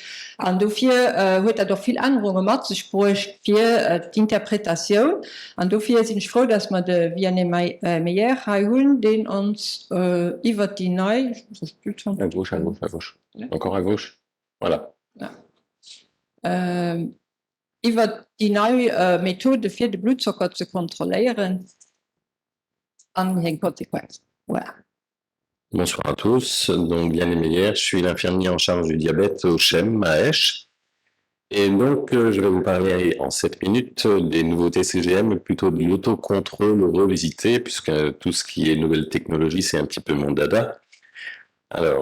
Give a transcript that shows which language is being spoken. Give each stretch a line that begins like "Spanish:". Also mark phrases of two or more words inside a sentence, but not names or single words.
German: Und dafür hat doch viel Änderungen mit sich gebracht für die Interpretation. Und dafür sind ich froh, dass wir den Vianney Meyer haben, den uns über die neue...
French: À gauche, à gauche, à gauche. Encore à gauche. Voilà.
German: Ja. Über die neue Methode für den Blutzucker zu kontrollieren.
French: Voilà. Bonsoir à tous. Donc, Vianney Meyer, je suis l'infirmier en charge du diabète au CHEM à Esch. Et donc, je vais vous parler en 7 minutes des nouveautés CGM, mais plutôt de l'autocontrôle revisité, puisque tout ce qui est nouvelle technologie, c'est un petit peu mon dada.